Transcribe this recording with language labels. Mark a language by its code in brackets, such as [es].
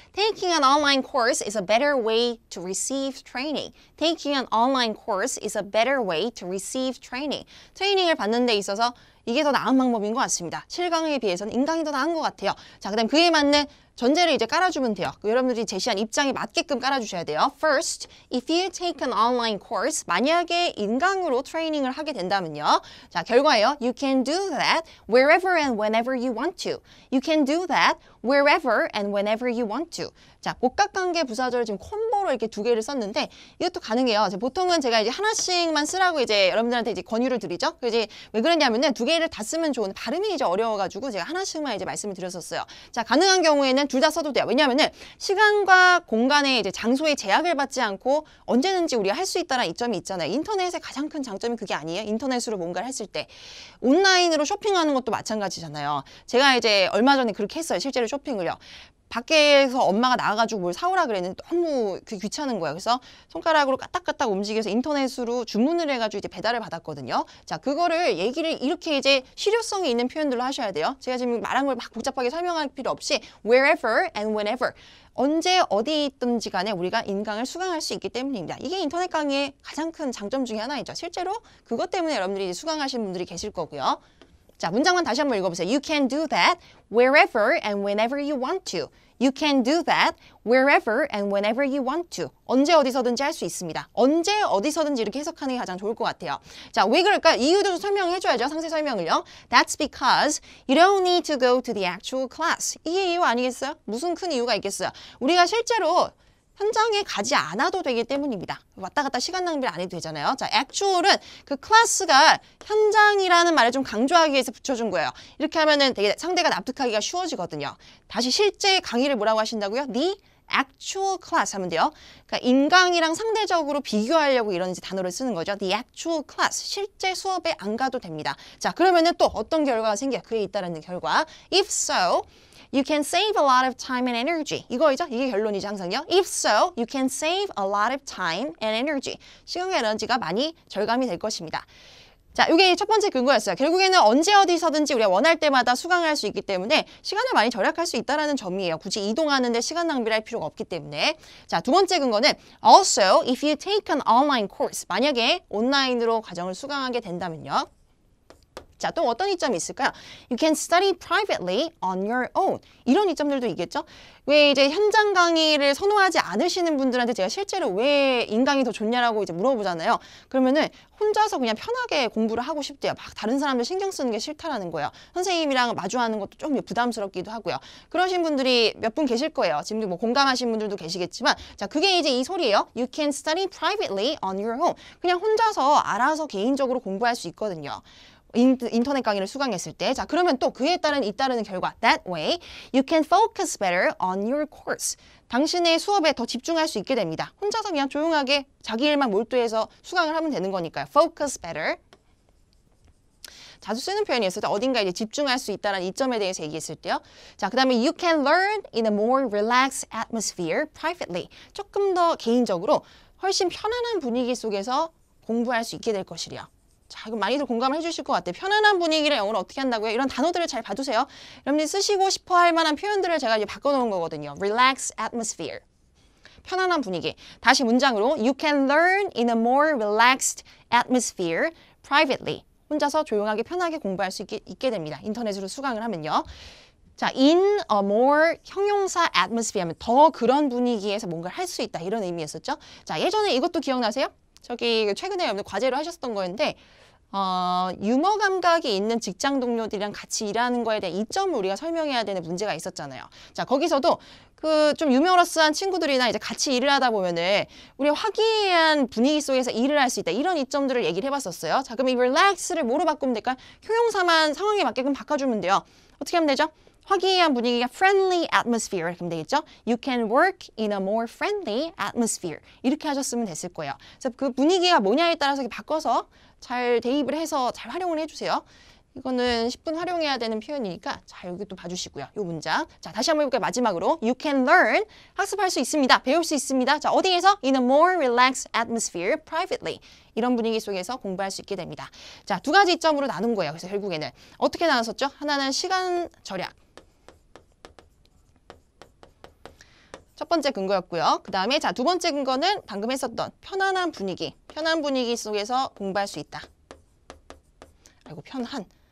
[en] Taking an online course is a better way to receive training. Taking an online course is a better way to receive training. [ko] 트레이닝을 받는 데 있어서 이게 더 나은 방법인 것 같습니다. 실강에 비해서는 인강이 더 나은 것 같아요. 자, 그 다음 그에 맞는 전제를 이제 깔아주면 돼요. 여러분들이 제시한 입장에 맞게끔 깔아주셔야 돼요. [en] First, if you take an online course, [ko] 만약에 인강으로 트레이닝을 하게 된다면요. 자, 결과예요. [en] You can do that wherever and whenever you want to. You can do that wherever and whenever you want to. [ko] 자, 복합관계 부사절을 지금 콤보로 이렇게 두 개를 썼는데 이것도 가능해요. 보통은 제가 이제 하나씩만 쓰라고 이제 여러분들한테 이제 권유를 드리죠. 이제 왜 그러냐면은 두 개를 다 쓰면 좋은 발음이 이제 어려워가지고 제가 하나씩만 이제 말씀을 드렸었어요. 자, 가능한 경우에는 둘 다 써도 돼요. 왜냐하면은 시간과 공간의 이제 장소의 제약을 받지 않고 언제든지 우리가 할 수 있다는 이점이 있잖아요. 인터넷의 가장 큰 장점이 그게 아니에요. 인터넷으로 뭔가를 했을 때 온라인으로 쇼핑하는 것도 마찬가지잖아요. 제가 이제 얼마 전에 그렇게 했어요. 실제로 쇼핑을요. 밖에서 엄마가 나가가지고 뭘 사오라 그랬는데 너무 귀찮은 거예요. 그래서 손가락으로 까딱까딱 움직여서 인터넷으로 주문을 해가지고 이제 배달을 받았거든요. 자, 그거를 얘기를 이렇게 이제 실효성이 있는 표현들로 하셔야 돼요. 제가 지금 말한 걸 막 복잡하게 설명할 필요 없이 [en] wherever and whenever [ko] 언제 어디 있든지 간에 우리가 인강을 수강할 수 있기 때문입니다. 이게 인터넷 강의의 가장 큰 장점 중에 하나이죠. 실제로 그것 때문에 여러분들이 수강하신 분들이 계실 거고요. 자, 문장만 다시 한번 읽어보세요. [en] You can do that wherever and whenever you want to. You can do that wherever and whenever you want to. [ko] 언제 어디서든지 할 수 있습니다. 언제 어디서든지 이렇게 해석하는 게 가장 좋을 것 같아요. 자, 왜 그럴까? 이유도 설명해줘야죠. 상세 설명을요. [en] That's because you don't need to go to the actual class. [ko] 이게 이유 아니겠어요? 무슨 큰 이유가 있겠어요? 우리가 실제로 현장에 가지 않아도 되기 때문입니다. 왔다 갔다 시간 낭비를 안 해도 되잖아요. 자, actual은 그 클래스가 현장이라는 말을 좀 강조하기 위해서 붙여준 거예요. 이렇게 하면은 되게 상대가 납득하기가 쉬워지거든요. 다시 실제 강의를 뭐라고 하신다고요? [en] The actual class [ko] 하면 돼요. 그러니까 인강이랑 상대적으로 비교하려고 이런 이제 단어를 쓰는 거죠. [en] The actual class. [ko] 실제 수업에 안 가도 됩니다. 자, 그러면은 또 어떤 결과가 생겨요? 그에 잇따르는 결과. [en] If so, you can save a lot of time and energy. [ko] 이거이죠? 이게 결론이죠, 항상요. [en] If so, you can save a lot of time and energy. [ko] 시간과 에너지가 많이 절감이 될 것입니다. 자, 이게 첫 번째 근거였어요. 결국에는 언제 어디서든지 우리가 원할 때마다 수강할 수 있기 때문에 시간을 많이 절약할 수 있다는 점이에요. 굳이 이동하는데 시간 낭비를 할 필요가 없기 때문에. 자, 두 번째 근거는 [en] Also, if you take an online course. [ko] 만약에 온라인으로 과정을 수강하게 된다면요. 자, 또 어떤 이점이 있을까요? [en] You can study privately on your own. [ko] 이런 이점들도 있겠죠? 왜 이제 현장 강의를 선호하지 않으시는 분들한테 제가 실제로 왜 인강이 더 좋냐라고 이제 물어보잖아요. 그러면은 혼자서 그냥 편하게 공부를 하고 싶대요. 막 다른 사람들 신경 쓰는 게 싫다라는 거예요. 선생님이랑 마주하는 것도 좀 부담스럽기도 하고요. 그러신 분들이 몇 분 계실 거예요. 지금도 뭐 공감하신 분들도 계시겠지만, 자, 그게 이제 이 소리예요. [en] You can study privately on your own. [ko] 그냥 혼자서 알아서 개인적으로 공부할 수 있거든요. 인터넷 강의를 수강했을 때. 자, 그러면 또 그에 따른 잇따르는 결과 [en] That way, you can focus better on your course. [ko] 당신의 수업에 더 집중할 수 있게 됩니다. 혼자서 그냥 조용하게 자기 일만 몰두해서 수강을 하면 되는 거니까요. [en] Focus better. [ko] 자주 쓰는 표현이었을 때 어딘가 이제 집중할 수 있다는 이점에 대해서 얘기했을 때요. 자, 그 다음에 [en] you can learn in a more relaxed atmosphere privately. [ko] 조금 더 개인적으로 훨씬 편안한 분위기 속에서 공부할 수 있게 될 것이래요. 자, 이거 많이들 공감을 해주실 것 같아요. 편안한 분위기를 영어로 어떻게 한다고요? 이런 단어들을 잘 봐두세요. 여러분들이 쓰시고 싶어 할 만한 표현들을 제가 이제 바꿔놓은 거거든요. [en] Relaxed atmosphere. [ko] 편안한 분위기. 다시 문장으로 [en] You can learn in a more relaxed atmosphere privately. [ko] 혼자서 조용하게 편하게 공부할 수 있게 됩니다. 인터넷으로 수강을 하면요. 자, [en] in a more [ko] 형용사 atmosphere 하면 더 그런 분위기에서 뭔가를 할 수 있다. 이런 의미였었죠. 자, 예전에 이것도 기억나세요? 저기 최근에 여러분들 과제로 하셨던 거였는데 유머 감각이 있는 직장 동료들이랑 같이 일하는 거에 대한 이점을 우리가 설명해야 되는 문제가 있었잖아요. 자, 거기서도 그 좀 유머러스한 친구들이나 이제 같이 일을 하다 보면은 우리가 화기애애한 분위기 속에서 일을 할 수 있다. 이런 이점들을 얘기를 해봤었어요. 자, 그럼 이 relax를 뭐로 바꾸면 될까요? 형용사만 상황에 맞게끔 바꿔주면 돼요. 어떻게 하면 되죠? 화기애애한 분위기가 [en] friendly atmosphere [ko] 이렇게 하면 되겠죠? [en] You can work in a more friendly atmosphere. [ko] 이렇게 하셨으면 됐을 거예요. 그래서 그 분위기가 뭐냐에 따라서 바꿔서 잘 대입을 해서 잘 활용을 해주세요. 이거는 10분 활용해야 되는 표현이니까 자, 여기 또 봐주시고요. 이 문장. 자, 다시 한번 해볼게요. 마지막으로. [en] You can learn. [ko] 학습할 수 있습니다. 배울 수 있습니다. 자, 어디에서? [en] In a more relaxed atmosphere privately. [ko] 이런 분위기 속에서 공부할 수 있게 됩니다. 자, 두 가지 이점으로 나눈 거예요. 그래서 결국에는 어떻게 나눴었죠? 하나는 시간 절약. 첫 번째 근거였고요. 그 다음에 자, 두 번째 근거는 방금 했었던 편안한 분위기. 편한 분위기 속에서 공부할 수 있다. 아이고, 편한.